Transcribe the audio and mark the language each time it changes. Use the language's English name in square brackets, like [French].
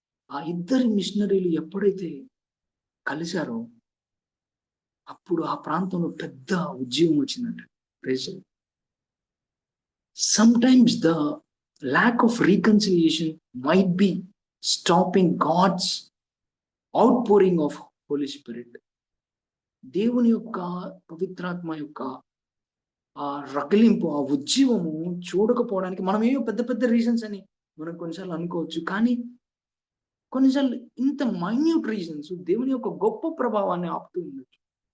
[Telugu] ఆ ఇద్దరు మిషనరీలు ఎప్పుడైతే కలిశారో అప్పుడు ఆ ప్రాంతంలో పెద్ద ఉద్యమం వచ్చిందంట. [English] Sometimes the lack of reconciliation might be stopping God's outpouring of Holy Spirit. [Telugu] దేవుని యొక్క పవిత్రాత్మ యొక్క ఆ రగిలింపు, ఆ ఉజ్జీవము చూడకపోవడానికి మనం ఏమో పెద్ద పెద్ద రీజన్స్ అని మనం కొన్నిసార్లు అనుకోవచ్చు. కానీ కొన్నిసార్లు ఇంత మైన్యూట్ రీజన్స్ దేవుని యొక్క గొప్ప ప్రభావాన్ని ఆపుతూ ఉండొచ్చు.